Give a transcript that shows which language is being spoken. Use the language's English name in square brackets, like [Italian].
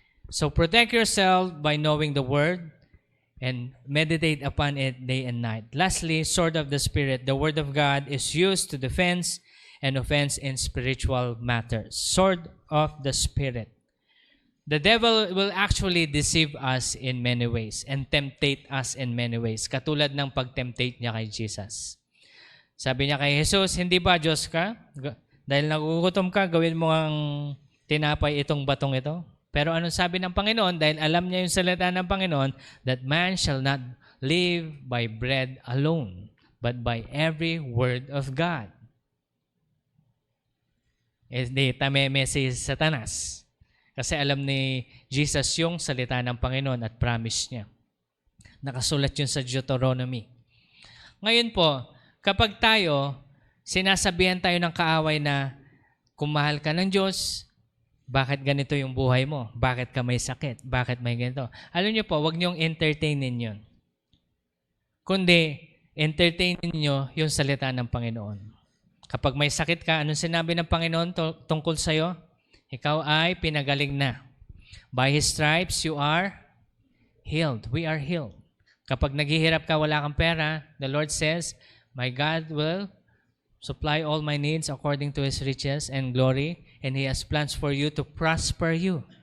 [English] So protect yourself by knowing the word and meditate upon it day and night. Lastly, sword of the Spirit. The word of God is used to defense and offense in spiritual matters. Sword of the Spirit. The devil will actually deceive us in many ways and temptate us in many ways. [Filipino] Katulad ng pag-temptate niya kay Jesus. Sabi niya kay Jesus, hindi ba Diyos ka? Dahil nagugutom ka, gawin mo ang tinapay itong batong ito. Pero anong sabi ng Panginoon? Dahil alam niya yung salita ng Panginoon, [English] that man shall not live by bread alone, but by every word of God. [Filipino] Hindi tameme si Satanas. Kasi alam ni Jesus yung salita ng Panginoon at promise niya. Nakasulat yun sa Deuteronomy. Ngayon po, kapag tayo, sinasabihan tayo ng kaaway na kung mahal ka ng Diyos, bakit ganito yung buhay mo? Bakit ka may sakit? Bakit may ganito? Alam niyo po, huwag niyong entertainin yun. Kundi, entertainin niyo yung salita ng Panginoon. Kapag may sakit ka, anong sinabi ng Panginoon tungkol sa'yo? Ikaw ay pinagaling na. [English] By His stripes, you are healed. We are healed. [Filipino] Kapag naghihirap ka, wala kang pera, [English] the Lord says, my God will supply all my needs according to His riches and glory, and He has plans for you to prosper you.